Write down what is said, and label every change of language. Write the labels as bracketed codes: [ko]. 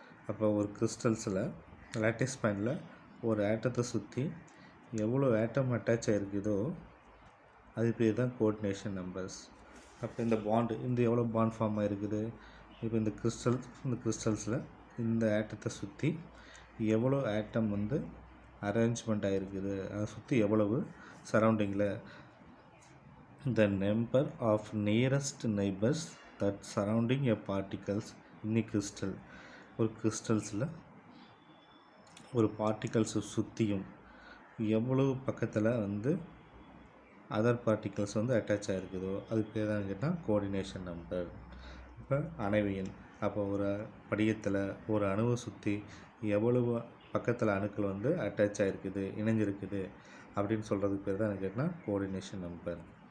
[ta] அப்போ ஒரு கிறிஸ்டல்ஸில் லாட்டிஸ் பாயிண்டில் ஒரு ஆட்டத்தை சுற்றி எவ்வளோ ஆட்டம் அட்டாச் ஆகிருக்குதோ அது பேர் தான் கோஆர்டினேஷன் நம்பர்ஸ். அப்போ இந்த எவ்வளோ பாண்ட் ஃபார்ம் ஆகிருக்குது. இப்போ இந்த கிறிஸ்டல்ஸில் இந்த ஆட்டத்தை சுற்றி எவ்வளோ ஆட்டம் வந்து அரேஞ்ச்மெண்ட் ஆகிருக்குது, அதை சுற்றி எவ்வளவு சரௌண்டிங்கில் [en] the number of nearest neighbors that surrounding a particles in a crystal. [ta] ஒரு கிறிஸ்டல்ஸில் ஒரு பார்ட்டிகல்ஸை சுற்றியும் எவ்வளவு பக்கத்தில் வந்து அதர் பார்ட்டிகல்ஸ் வந்து அட்டாச் ஆகிருக்குதோ அதுக்கு பேர் தான் கேட்டால் கோஆர்டினேஷன் நம்பர். இப்போ அணைவியன், அப்போ ஒரு படிகத்தில் ஒரு அணுவை சுற்றி எவ்வளவு பக்கத்தில் அணுக்கள் வந்து அட்டாச் ஆகிருக்குது, இணைஞ்சிருக்குது அப்படின்னு சொல்கிறதுக்கு பேர் தான் கேட்டால் கோஆர்டினேஷன் நம்பர்.